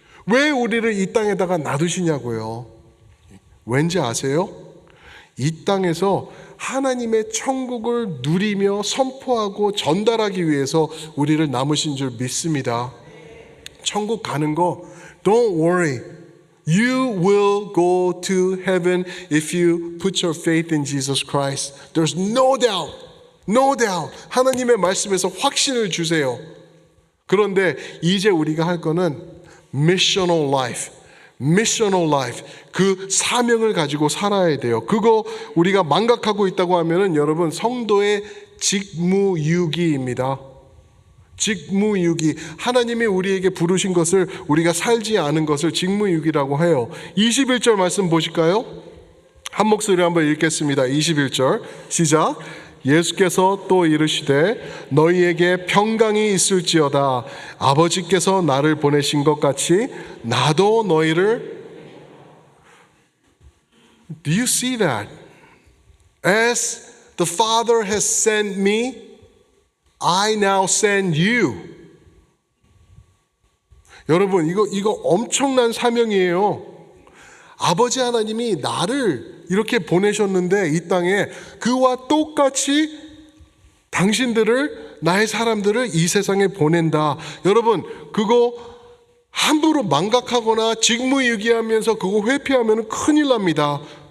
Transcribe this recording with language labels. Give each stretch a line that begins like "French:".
Korean: 왜 우리를 이 땅에다가 놔두시냐고요. 왠지 아세요? 이 땅에서 하나님의 천국을 누리며 선포하고 전달하기 위해서 우리를 남으신 줄 믿습니다. 천국 가는 거
English: Don't worry. You will go to heaven if you put your faith in Jesus Christ. There's no doubt. No doubt.
Korean: 하나님의 말씀에서 확신을 주세요. 그런데 이제 우리가 할 거는 missional life.
English: missional life.
Korean: 그 사명을 가지고 살아야 돼요. 그거 우리가 망각하고 있다고 하면은 여러분 성도의 직무유기입니다. 직무유기. 하나님이 우리에게 부르신 것을 우리가 살지 않은 것을 직무유기라고 해요. 21절 말씀 보실까요? 한 목소리 한번 읽겠습니다. 21절 시작. 예수께서 또 이르시되 너희에게 평강이 있을지어다. 아버지께서 나를 보내신 것 같이 나도 너희를.
English: Do you see that? As the Father has sent me, I now send you.
Korean: 여러분, 이거 엄청난 사명이에요. 아버지 하나님이 나를 이렇게 보내셨는데 이 땅에 그와 똑같이 당신들을, 나의 사람들을 이 세상에 보낸다. 여러분, 그거 함부로 망각하거나 직무유기하면서 그거 회피하면 큰일 납니다.